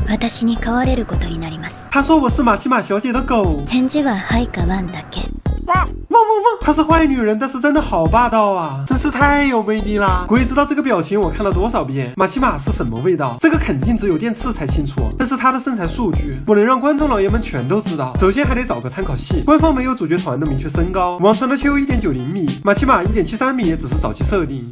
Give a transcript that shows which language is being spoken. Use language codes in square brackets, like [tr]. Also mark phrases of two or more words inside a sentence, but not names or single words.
[ja] 私に飼われることになります。 [zh] 他说我是玛奇玛小姐的狗。 [ja] 返事ははいかワンだけ。 [zh] 汪汪汪！她是坏女人，但是真的好霸道啊，真是太有魅力啦！鬼知道这个表情我看了多少遍。玛奇玛是什么味道？这个肯定只有电刺才清楚，但是她的身材数据不能让观众老爷们全都知道，首先还得找个参考系。官方没有主角团的明确身高，网传的秋1.90米，玛奇玛1.73米也只是早期设定。